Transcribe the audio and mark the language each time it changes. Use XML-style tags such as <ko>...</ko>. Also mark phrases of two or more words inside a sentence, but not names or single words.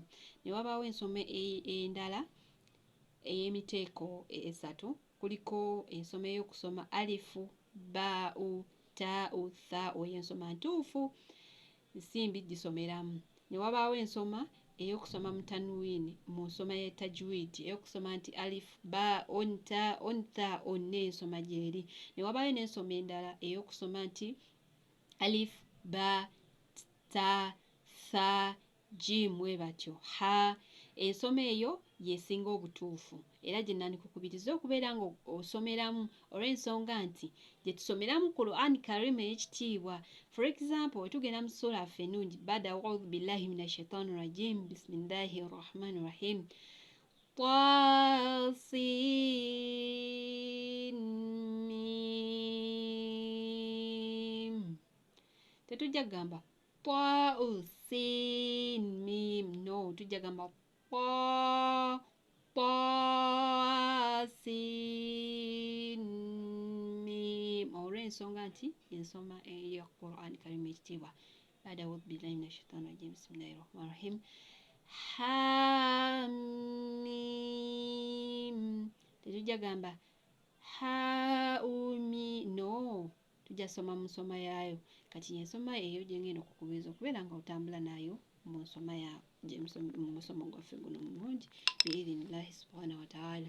<lg>Ne wabaawo ensoma endala ey'emiteeko esatu, kuliko ensoma ey'okusoma alifu, ba, u, ta, u, tha, oyo ensoma ntuufu, nsimbi gisomeramu. Ne wabaawo ensoma ey'okusoma mu tanwini, mu nsoma ya tajwidi, ey'okusoma nti alif, ba, on, ta, on, tha, on, ensoma gyeri. Ne wabaayo n'ensoma endala ey'okusoma nti alif, ba, ta, tha, jim, bwe batyo, ha. Ensoma eyo yesinga obutuufu era gye nandikukubiriza okubeera nga osomeramu olw'ensonga nti gye tusomeramu</lg> <ar>قرآن كريم</ar> <lg>ey'ekitiibwa.</lg> <en>For example,</en> <lg>wetugenda mu sura yaffe ennungi,</lg> <ar>bada أعوذ بالله من الشيطان الرجيم بسم الله الرحمن الرحيم طسم.</ar> <lg>Tetujja gamba Tasin mim, no, tujja gamba Tasin mim, olw'ensonga nti ensoma eya</lg> <ar>قرآن كريم</ar> <lg>ekitiibwa.</lg> <ar>Bada أعوذ بالله من الشيطان الرجيم بسم الله الرحمن الرحيم حم.</ar> <lg>Tetujja gamba haumi no tujja soma mu nsoma yaayo kati ensoma eyo gye ngenda okukubiriza okubeera nga otambula nayo mu nsoma ya mu musomo gwaffe guno mulungi</lg> <ar>بإذن الله سبحانه و تعالى.</ar>